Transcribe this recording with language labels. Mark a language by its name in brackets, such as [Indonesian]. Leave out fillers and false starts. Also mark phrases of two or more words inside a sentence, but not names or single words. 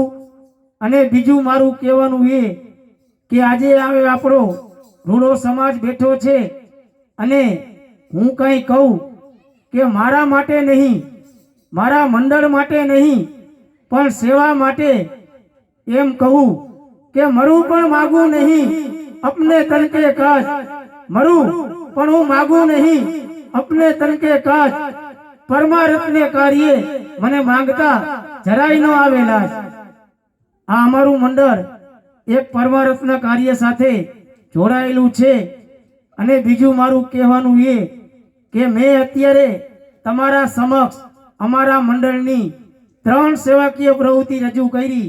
[Gujarati] અને બીજું મારું કહેવાનું એ કે આજે આવે આપણો રૂડો સમાજ બેઠો છે અને હું કંઈ કહું કે મારા માટે નહીં, મારા મંડળ માટે નહીં, પણ સેવા માટે એમ કહું કે મરું પણ માગું નહીં, [Hindi] अपने तन के काज [Gujarati] મરું પણ હું માગું નહીં, [Hindi] अपने तन के काज [Gujarati] પરમાર્થને કાર્ય મને માંગતા જરાય ન આવેલા. આ અમારું મંડળ એક પરમાર્થના કાર્ય સાથે જોડાયેલું છે. અને બીજું મારું કહેવાનું એ કે મેં અત્યારે તમારા સમક્ષ અમારા મંડળની 3 સેવાકીય પ્રવૃત્તિ રજૂ કરી.